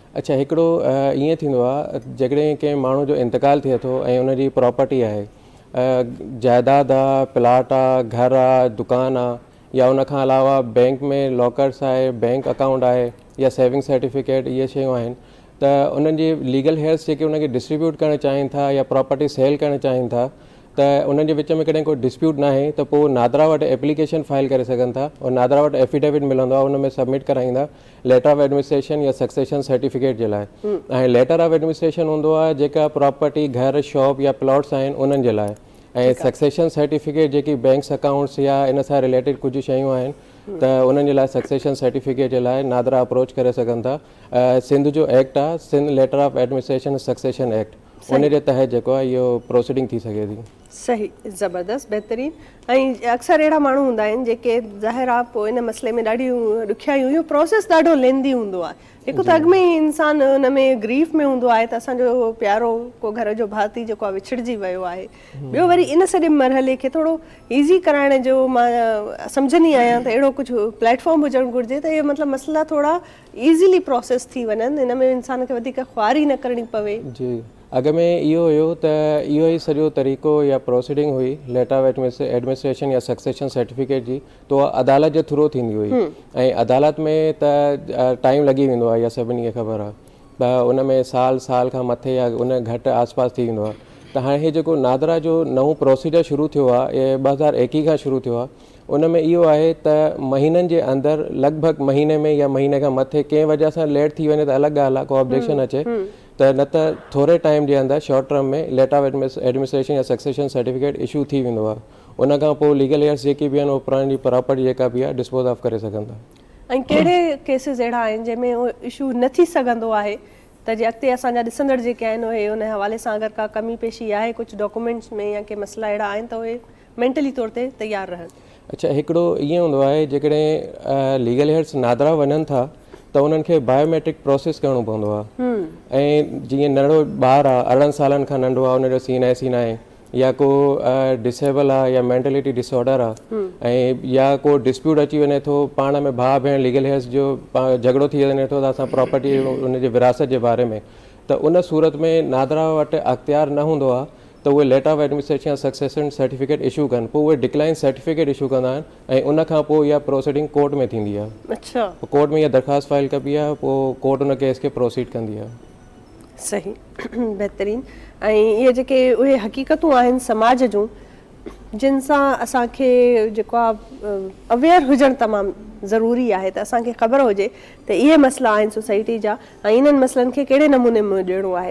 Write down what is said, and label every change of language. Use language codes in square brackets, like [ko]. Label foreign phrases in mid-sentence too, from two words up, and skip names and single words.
[sd] अच्छा हिकिड़ो ईअं थींदो आहे जेकॾहिं कंहिं माण्हू जो इंतकाल थिए थो ऐं उनजी प्रॉपर्टी आहे जाइदाद आहे प्लाट आहे घरु आहे दुकानु आहे या उनखां अलावा बैंक में लॉकर्स आहे [en] bank account [sd] आहे या [en] saving certificate [sd] इहे शयूं आहिनि त उन्हनि जी [en] legal heirs [sd] जेके उनखे डिस्ट्रीब्यूट करणु चाहिनि था या [en] property sell [sd] करणु चाहिनि था त उन्हनि जे विच में कॾहिं कोई डिस्प्यूट न आहे त पोइ नादरा वटि [en] application file [sd] करे सघनि था और नादरा वटि एफिडेविट मिलंदो आहे उन में सबमिट कराईंदा [en] letter of administration [sd] या [en] succession certificate [sd] जे लाइ ऐं [en] letter of administration [sd] हूंदो आहे जेका प्रॉपर्टी घर शॉप या प्लॉट्स आहिनि उन्हनि जे लाइ ऐं [en] succession certificate [sd] जेकी [en] banks accounts [sd] या इन सां रिलेटेड कुझु शयूं आहिनि त उन्हनि जे लाइ [en] succession certificate [sd] जे लाइ नादरा अप्रोच करे सघनि था सिंध जो एक्ट आहे सिंध लेटर ऑफ एडमिनिस्ट्रेशन सक्सेशन एक्ट उन जे तहत जेको आहे इहो प्रोसीडिंग थी सघे थी सही, ज़बरदस्त, बहितरीन। ऐं अक्सर अहिड़ा माण्हू हूंदा आहिनि जेके ज़ाहिर आहे पोइ इन मसइले में ॾाढियूं ॾुखियायूं, इहो प्रोसेस ॾाढो लेंदी हूंदो आहे। हिकु त अॻु में ई इंसानु हुन में ग्रीफ में हूंदो आहे त असांजो प्यारो को घर जो भाती जेको आहे विछड़जी वियो आहे। ॿियो वरी इन सॼे मरहले खे थोरो ईज़ी कराइण जो मां सम्झंदी आहियां त अहिड़ो कुझु प्लेटफॉर्म हुजणु घुरिजे त इहे मतिलबु मसइला थोरा [en] easily process [sd] थी वञनि, हिन में इंसान खे वधीक ख्वारी न करणी पवे। जी, अॻु में इहो हुयो त इहो ई सॼो तरीक़ो या प्रोसीडिंग हुई [en] letter of administration [sd] या [en] succession certificate [sd] जी, त उहा अदालत जे थ्रू थींदी हुई। ऐं अदालत में त टाइम लॻी वेंदो आहे, इहा सभिनी खे ख़बर आहे, त उन में साल खां मथे या उन घटि आसपास थी वेंदो आहे। त हाणे हीउ जेको नादरा जो नओं प्रोसीजर शुरू थियो आहे, इहे 2021 खां शुरू थियो आहे। उन में इहो आहे त महीननि जे अंदरि लॻभॻि महीने में या महीने खां मथे कंहिं वजह सां लेट थी वञे त अलॻि ॻाल्हि आहे, को ऑब्जेक्शन अचे त न त थोरे टाइम जे अंदरि [en] short term [sd] में [en] letter of administration [sd] या [en] succession certificate [sd] इशू थी वेंदो आहे। उन खां पोइ [en] legal heirs [sd] जेकी बि आहिनि उहो पुराणी प्रॉपर्टी जेका बि आहे [en] dispose of [sd] करे सघनि था। ऐं कहिड़े केसिस अहिड़ा आहिनि जंहिंमें उहो इशू न थी सघंदो आहे त जे अॻिते असांजा ॾिसंदड़ जेके आहिनि उहे उन हवाले सां अगरि का कमी पेशी आहे कुझु डॉक्यूमेंट्स में या के मसइला अहिड़ा आहिनि त उहे मेंटली तौर ते तयारु रहनि? अच्छा, हिकिड़ो ईअं हूंदो आहे जेकॾहिं [en] legal heirs [sd] नादरा वञनि था त उन्हनि खे [en] biometric process [sd] करिणो पवंदो आहे। ऐं जीअं नंढो ॿारु आहे, 18 सालनि खां नंढो आहे, उनजो सीन आहे या को डिसेबल आहे या [en] mentality disorder [sd] आहे, ऐं या को डिस्प्यूट अची वञे थो पाण में भाउ भेण [en] legal heirs [sd] जो झगड़ो थी वञे थो त असां प्रॉपर्टी उनजे विरासत जे बारे में, त उन सूरत में नादरा वटि अख़्तियार न हूंदो आहे त उहे [en] letter of administration succession certificate [sd] इशू कनि, पोइ उहे [en] decline certificate [sd] इशू कंदा आहिनि ऐं उन खां पोइ इहा प्रोसीडिंग कोर्ट में थींदी आहे। अच्छा, कोर्ट में इहा दरख़्वास्त फाइल कबी आहे, पोइ कोर्ट उन केस खे प्रोसीड कंदी आहे। सही, बहितरीन। ऐं इहे जेके उहे हक़ीक़तूं आहिनि समाज जूं जिन सां असांखे जेको आहे अवेयर हुजणु तमामु ज़रूरी आहे, त असांखे ख़बर हुजे त इहे मसइला आहिनि सोसाइटी जा ऐं इन्हनि मसइलनि खे कहिड़े नमूने में ॾियणो आहे।